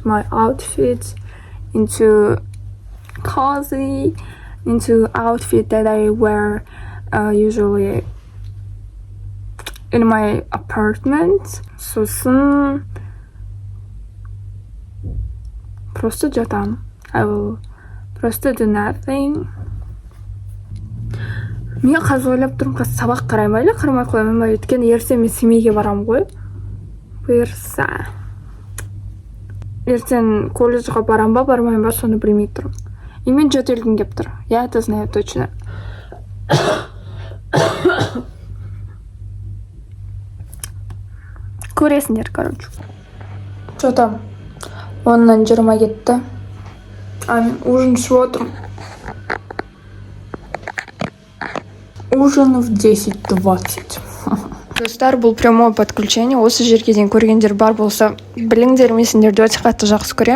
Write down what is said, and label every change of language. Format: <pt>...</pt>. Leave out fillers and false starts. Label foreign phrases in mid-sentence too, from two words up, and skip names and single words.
<en>my outfit into cozy, into outfit that I wear usually in my apartment.</en> <kk>сосын просто жатам.</kk> <en>I will просто do nothing.</en> <kk>Мен қазір ойлап тұрмын, қазір сабақ қараймын ба или қарамай қоямын ба, өйткені ертең мен семейге барамын ғой. Бұйырса. Ертең колледжға барам ба, бармайым ба, соны білмей тұрмын. И мен жөтелгім кеп тұр.</kk> <ru>Я это знаю точно. Көресіңдер, короче. Что там?</ru> <kk>10-нан 20 кетті. А мен ужин ішіп отырмын.</kk> <ru>Ужин в 10:20.</ru> <kk>Достар, бұл</kk> <ru>прямое подключение.</ru> <kk>Осы жерге дейін көргендер бар болса, біліңдер, мен сендерді өте қатты жақсы көремін.</kk>